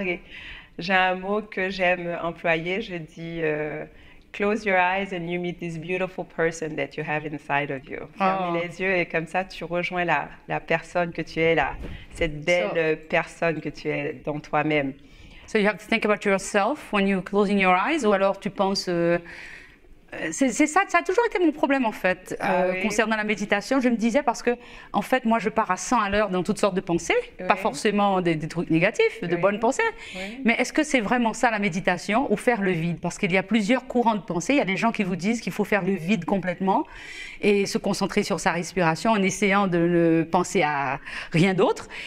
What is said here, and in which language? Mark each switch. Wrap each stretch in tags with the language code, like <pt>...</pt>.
<fr>Et j'ai un mot que j'aime employer, je dis</fr> <en>close your eyes and you meet this beautiful person that you have inside of you.</en> <fr>Fermez les yeux et comme ça tu rejoins la personne que tu es là, cette belle personne que tu es dans toi-même.</fr> <en>So you have to think about yourself when you're closing your eyes,</en> <fr>ou alors tu penses... c'est ça, ça a toujours été mon problème en fait, oui. concernant la méditation. Je me disais parce que, en fait, moi je pars à 100 à l'heure dans toutes sortes de pensées, Oui. pas forcément des trucs négatifs, de Oui. bonnes pensées. Oui. Mais est-ce que c'est vraiment ça la méditation ou faire le vide? Parce qu'il y a plusieurs courants de pensée. Il y a des gens qui vous disent qu'il faut faire le vide complètement et se concentrer sur sa respiration en essayant de ne penser à rien d'autre.</fr>